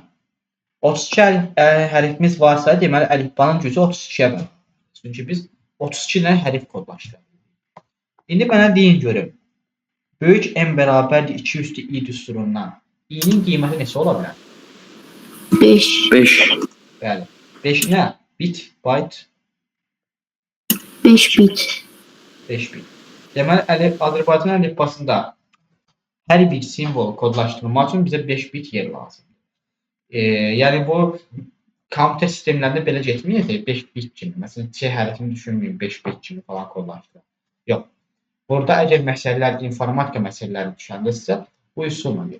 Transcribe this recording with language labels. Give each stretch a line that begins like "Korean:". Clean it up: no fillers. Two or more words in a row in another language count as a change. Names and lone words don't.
Azerbaijani: 32 hərfimiz varsa, deməli əlifbanın gücü 32-yə bərabərdir. Çünki biz 32 dənə hərf kodlaşdırırıq. İndi mənə deyin görüm. Böyük M bərabərdir 2 üstü i düsturundan. İ'nin qiyməti neçə ola bilər? 5. 5. Bəli. 5 nə? Bit, byte, 5 bit. 5 bit. Deməli, Azərbaycan əlifbasında hər bir simvolu kodlaşdırmaq üçün bizə 5 bit yer lazımdır. Yəni bu kompüter sistemlərində belə getməyəcək 5 bit kimi. Məsələn, C hərfini düşünməyin 5 bit kimi falan kodlaşdırır. Yox. Burada əgər məsələlər, informatika məsələləri düşəndə sizə bu üsulla gedir.